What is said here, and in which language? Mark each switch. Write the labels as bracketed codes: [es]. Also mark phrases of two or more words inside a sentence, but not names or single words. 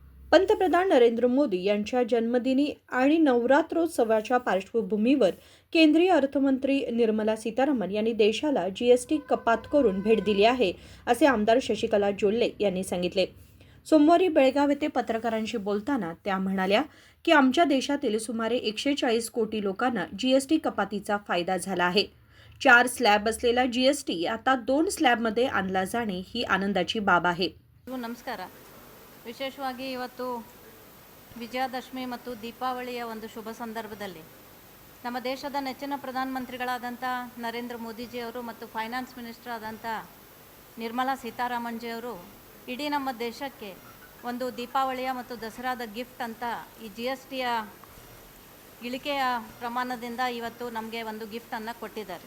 [mr] पंतप्रधान नरेंद्र मोदी यांच्या जन्मदिनी आणि नवरात्रोत्सवाच्या पार्श्वभूमीवर केंद्रीय अर्थमंत्री निर्मला सीतारामन यांनी देशाला जीएसटी कपात करून भेट दिली आहे, असे आमदार शशिकला जोल्ले यांनी सांगितले. सोमवारी बेळगाव येथे पत्रकारांशी बोलताना त्या म्हणाल्या की आमच्या देशातील सुमारे 140 कोटी लोकांना जीएसटी कपातीचा फायदा झाला आहे. 4 स्लॅब असलेला जीएसटी आता 2 स्लॅबमध्ये आणला जाणे ही आनंदाची बाब आहे. [kn] ನಮಸ್ಕಾರ. ವಿಶೇಷವಾಗಿ ಇವತ್ತು ವಿಜಯದಶಮಿ ಮತ್ತು ದೀಪಾವಳಿಯ ಒಂದು ಶುಭ ಸಂದರ್ಭದಲ್ಲಿ ನಮ್ಮ ದೇಶದ ನೆಚ್ಚಿನ ಪ್ರಧಾನಮಂತ್ರಿಗಳಾದಂಥ ನರೇಂದ್ರ ಮೋದಿಜಿಯವರು ಮತ್ತು [en] finance minister [kn] ಆದಂಥ ನಿರ್ಮಲಾ ಸೀತಾರಾಮನ್ಜಿಯವರು ಇಡೀ ನಮ್ಮ ದೇಶಕ್ಕೆ ಒಂದು ದೀಪಾವಳಿಯ ಮತ್ತು ದಸರಾದ ಗಿಫ್ಟ್ ಅಂತ ಈ GSTಯ ಇಳಿಕೆಯ ಪ್ರಮಾಣದಿಂದ ಇವತ್ತು ನಮಗೆ ಒಂದು ಗಿಫ್ಟನ್ನು ಕೊಟ್ಟಿದ್ದಾರೆ.